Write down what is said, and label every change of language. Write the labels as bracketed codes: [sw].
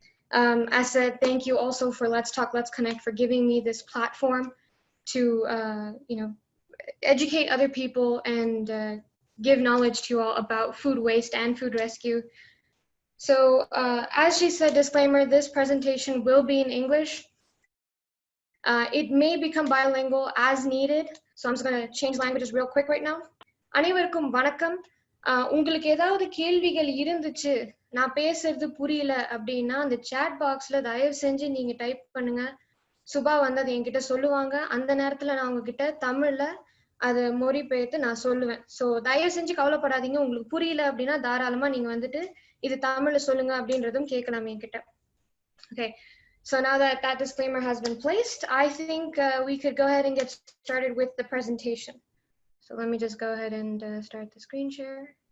[en] As I said, thank you also for Let's Talk, Let's Connect for giving me this platform to educate other people and give knowledge to you all about food waste and food rescue. So as she said, disclaimer, this presentation will be in English. It may become bilingual as needed. So I'm just going to change languages real quick right now. [ta] அனைவருக்கும் வணக்கம். உங்களுக்கு ஏதாவது கேள்விகள் இருந்துச்சு, நான் பேசுறது புரியல அப்படின்னா அந்த chat boxல தயவு செஞ்சு நீங்க டைப் பண்ணுங்க. சுபா வந்து அது என்கிட்ட சொல்லுவாங்க. அந்த நேரத்துல நான் உங்ககிட்ட தமிழ்ல அதை மொழிபெயர்த்து நான் சொல்லுவேன். ஸோ தயவு செஞ்சு கவலைப்படாதீங்க. உங்களுக்கு புரியல அப்படின்னா தாராளமா நீங்க வந்துட்டு இது தமிழ்ல சொல்லுங்க அப்படின்றதும் கேட்கலாம் என்கிட்ட. [en] Okay, so now that that disclaimer has been placed, I think we could go ahead and get started with the presentation. So let me just go ahead and start the screen share.